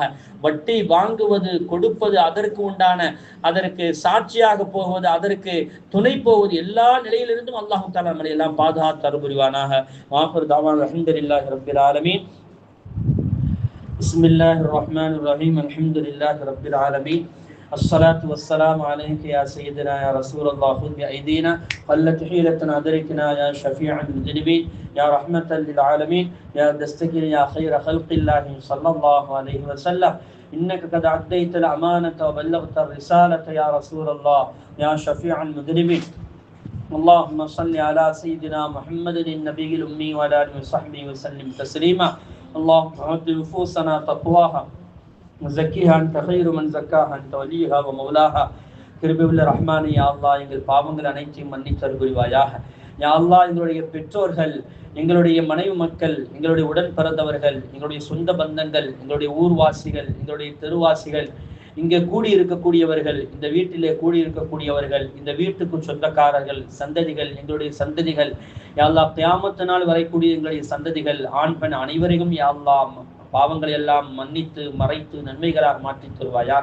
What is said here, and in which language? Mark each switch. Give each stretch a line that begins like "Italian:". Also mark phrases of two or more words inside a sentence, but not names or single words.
Tamil: வட்டி வாங்குவது கொடுப்பது, அதற்கு உண்டான அதற்கு சாட்சியாக போவது, அதற்கு துணை போவது, எல்லா நிலையிலிருந்தும்
Arabic: الله تعالى
Tamil: நம்மை எல்லாம் பாதுகாத்து அருள் புரிவானாக.
Arabic: وافر دعوانا الحمد لله رب العالمين. بسم الله الرحمن الرحيم. الحمد لله رب العالمين. الصلاة والسلام عليك يا سيدنا يا رسول الله. خذ بأيدينا قلت حيلة أدركنا يا شفيع المذنبين يا رحمة للعالمين يا دستقر يا خير خلق الله صلى الله عليه وسلم. إنك قد عديت الأمانة وبلغت الرسالة يا رسول الله يا شفيع المذنبين. اللهم صل على سيدنا محمد النبي الأمي وعلى آله وصحبه وسلم تسليما. اللهم أعط نفوسنا تقواها زكيها أنت خير من زكاها أنت وليها ومولاها.
Tamil: கிருபையுள்ள ரஹ்மானே,
Arabic: يا الله
Tamil: எங்கள் பாவங்கள் அனைத்தையும் மன்னித்து அருள் புரிவாயாக.
Arabic: يا الله
Tamil: எங்களுடைய பெற்றோர்கள், எங்களுடைய மனைவி மக்கள், எங்களுடைய உடன் பிறந்தவர்கள், எங்களுடைய சொந்த பந்தங்கள், எங்களுடைய ஊர்வாசிகள், எங்களுடைய தெருவாசிகள், இங்கே கூடி இருக்கக்கூடியவர்கள், இந்த வீட்டிலே கூடி இருக்கக்கூடியவர்கள், இந்த வீட்டுக்கு சொந்தக்காரர்கள், சந்ததிகள், எங்களுடைய சந்ததிகள்,
Arabic: يا الله
Tamil: கியாமத் நாள் வரக்கூடிய எங்களுடைய சந்ததிகள், ஆண் பெண் அனைவரையும்
Arabic: يا الله
Tamil: பாவங்களை எல்லாம் மன்னித்து மறைத்து நன்மைகளாக மாற்றி தருவாயாக.